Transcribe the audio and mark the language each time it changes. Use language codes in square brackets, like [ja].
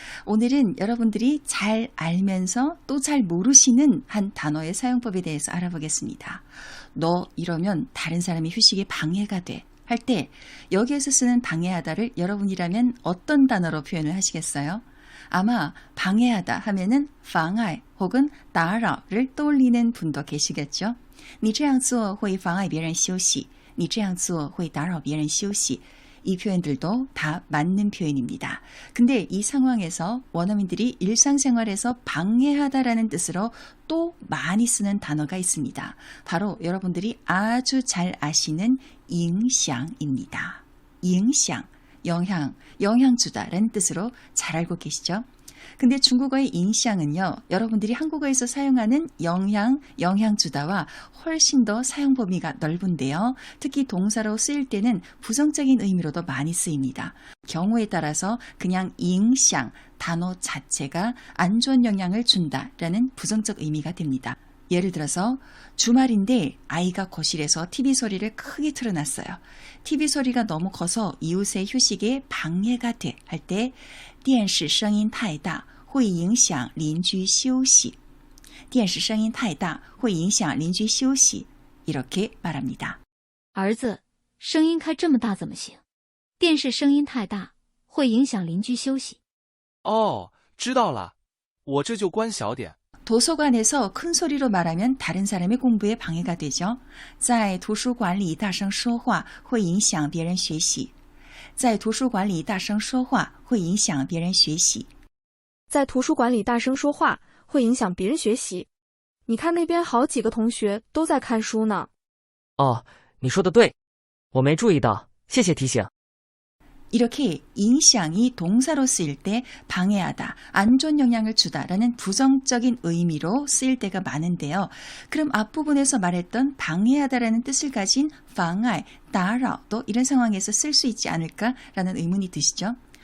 [ko] 오늘은 여러분들이 잘 알면서 또 잘 모르시는 한 단어의 사용법에 대해서 알아보겠습니다. 너 이러면 다른 사람의 휴식에 방해가 돼. 할 때 여기에서 쓰는 방해하다를 여러분이라면 어떤 단어로 표현을 하시겠어요? 아마 방해하다 하면은 妨碍 혹은 打扰를 떠올리는 분도 계시겠죠? [zh] 你这样做会妨碍别人休息.你这样做会打扰别人休息. [ko] 이 표현들도 다 맞는 표현입니다. 근데 이 상황에서 원어민들이 일상생활에서 방해하다라는 뜻으로 또 많이 쓰는 단어가 있습니다. 바로 여러분들이 아주 잘 아시는 影响입니다. 影响, 영향 주다라는 뜻으로 잘 알고 계시죠? 근데 중국어의 影响은요, 여러분들이 한국어에서 사용하는 영향 주다와 훨씬 더 사용 범위가 넓은데요. 특히 동사로 쓰일 때는 부정적인 의미로도 많이 쓰입니다. 경우에 따라서 그냥 影响 단어 자체가 안 좋은 영향을 준다라는 부정적 의미가 됩니다. 예를 들어서 주말인데 아이가 거실에서 TV 소리를 크게 틀어놨어요. TV 소리가 너무 커서 이웃의 휴식에 방해가 돼 할 때 电视声音太大会影响邻居休息. [zh] 电视声音太大会影响邻居休息. [ko] 이렇게 말합니다. [zh] 儿子，声音开这么大怎么行？电视声音太大会影响邻居休息。哦，知道了，我这就关小点。 [ko] 도서관에서 큰 소리로 말하면 다른 사람의 공부에 방해가 되죠. [zh] 在图书馆里大声说话会影响别人学习. 在图书馆里大声说话会影响别人学习. 在图书馆里大声说话会影响别人学习.你看那边好几个同学都在看书呢。哦，你说的对，我没注意到，谢谢提醒。 [ko] 이렇게 影响이 동사로 쓰일 때 방해하다, 안 좋은 영향을 주다라는 부정적인 의미로 쓰일 때가 많은데요. 그럼 앞부분에서 말했던 방해하다라는 뜻을 가진 妨碍, 打扰도 이런 상황에서 쓸 수 있지 않을까라는 의문이 드시죠?